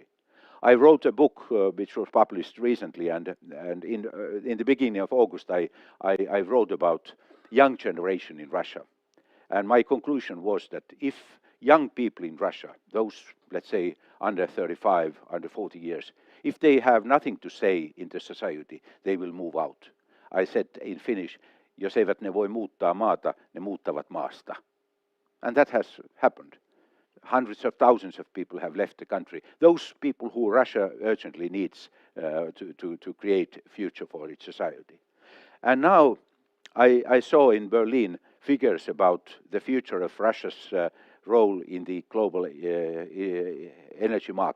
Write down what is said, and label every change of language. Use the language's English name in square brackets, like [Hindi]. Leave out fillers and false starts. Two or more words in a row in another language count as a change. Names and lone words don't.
[English] I wrote a book which was published recently, and in the beginning of August I wrote about young generation in Russia. And my conclusion was that if young people in Russia, those, let's say, under 35, under 40 years, if they have nothing to say in the society, they will move out. I said in Finnish, [Finnish] jos eivät ne voi muuttaa maata, ne muuttavat maasta. [English] And that has happened. Hundreds of thousands of people have left the country. Those people who Russia urgently needs to create a future for its society. And now I saw in Berlin figures about the future of Russia's role in the global energy market.